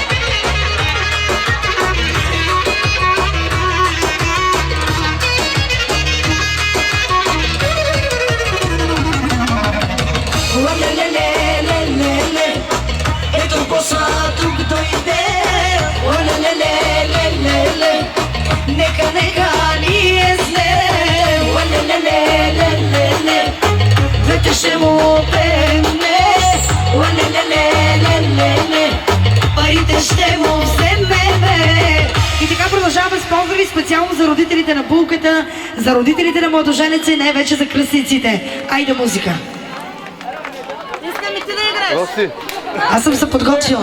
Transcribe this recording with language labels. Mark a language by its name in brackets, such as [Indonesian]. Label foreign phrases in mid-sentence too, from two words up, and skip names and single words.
[Bulgarian] Ле-ле-ле-ле-ле-ле, ето боса тук дойде. Ле-ле-ле-ле-ле-ле, нека ни е зле. Ле-ле-ле-ле-ле-ле, вече ще му пеме. Ле-ле-ле-ле-ле-ле, парите ще му вземеме. И така продължаваме с поздрави специално за родителите на булката, за родителите на младоженеца и най-вече за кръстниците. Айде музика! Искам и ти да играеш. Роси, Аз съм се подготвила.